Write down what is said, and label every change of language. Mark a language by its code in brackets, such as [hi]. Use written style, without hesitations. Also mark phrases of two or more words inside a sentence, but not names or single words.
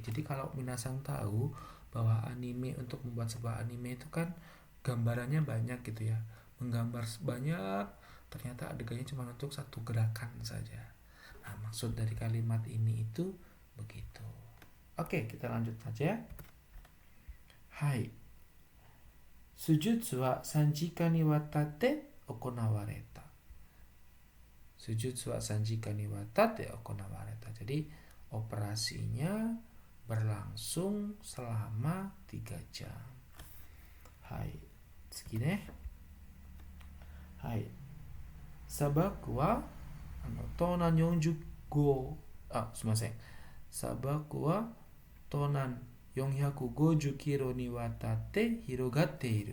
[id] Jadi kalau minasang tahu bahwa anime, untuk membuat sebuah anime itu kan gambarannya banyak gitu ya, menggambar banyak, ternyata adegannya cuma untuk 1 gerakan saja. Nah, maksud dari kalimat ini itu begitu. Oke, kita lanjut saja. Hai. [ja] 手術は 3 時間にわたって行われた. Sujutsu wa 3 時間にわたって行われた. [id] Jadi operasinya berlangsung selama 3 jam. [ja] はい。次ね。はい. 砂漠は東南45すみません. 砂漠は東南450キロにわたって広がっている.